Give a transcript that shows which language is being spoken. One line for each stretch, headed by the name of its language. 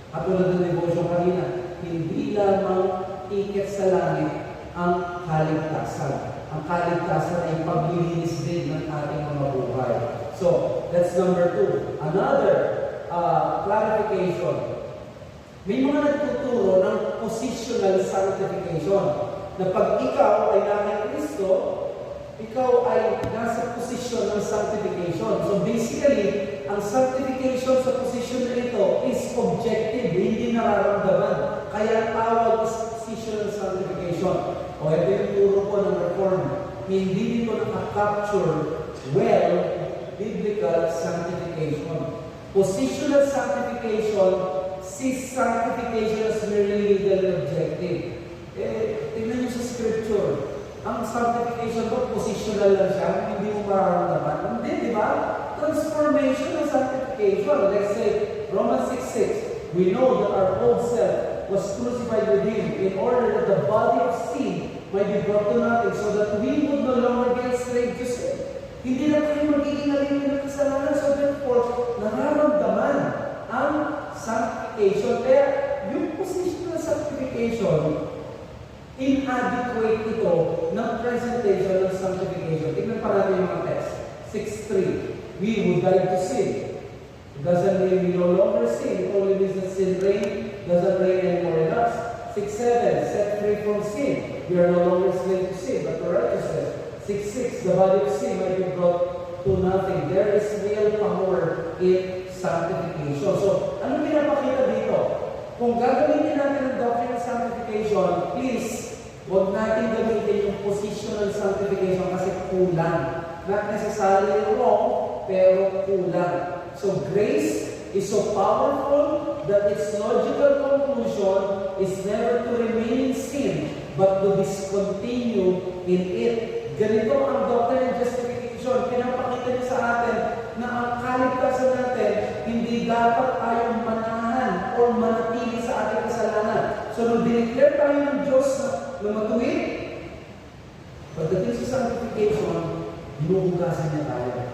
Filipino: At tulad ng devotion kanina, hindi lamang tiket sa langit ang kaligtasan. Ang kaligtasan ay paglilinis din ng ating mga buhay.
English: So, that's number 2. Another clarification.
Filipino: May mga nagtuturo ng positional sanctification na pag ikaw ay nasa Kristo, ikaw ay nasa posisyon ng sanctification. So basically, ang sanctification sa posisyon na ito is objective, hindi nararamdaman. Kaya tawag is positional sanctification. O ito yung turo ko ng Reform. Hindi dito nakaka-capture well biblical sanctification.
English: Positional sanctification sees sanctification as merely legal and objective.
Filipino: Tingnan nyo sa scripture. Ang sanctification ko, positional lang siya, hindi mo mararamdaman. Hindi, di ba?
English: Transformation ng sanctification. Let's say, Romans 6:6. We know that our old self was crucified with Him in order that the body of sin might be brought to nothing so that we would no longer be enslaved to sin.
Filipino: Hindi na tayo magiging alipin ng kasalanan. So therefore, nararamdaman ang sanctification. Kaya, yung positional sanctification, inadequate ito ng presentation ng sanctification. Tignan pa natin yung mga text. 6:3.
English: We who died to sin. It doesn't mean we no longer sin. It only means that sin doesn't reign anymore in us. 6:7. Set free from sin. We are no longer slaves to sin, but to righteousness. 6:6. The body of sin might be brought to nothing. There is real power in sanctification.
Filipino: So, ano pinapakita dito? Kung gagamitin natin ang doctrine of sanctification, please, huwag natin gamitin yung positional sanctification kasi kulang.
English: Not necessarily wrong,
Filipino: pero kulang.
English: So grace is so powerful that its logical conclusion is never to remain in sin, but to discontinue in it.
Filipino: Ganito ang doctrine of justification. Pinapakita niya sa atin na ang kaligtasan natin, hindi dapat tayong manahan o manatili sa ating kasalanan. So nung dineclare tayo ng Diyos na matuwid, pagdating sa sanctification, hinuhugasan niya tayo.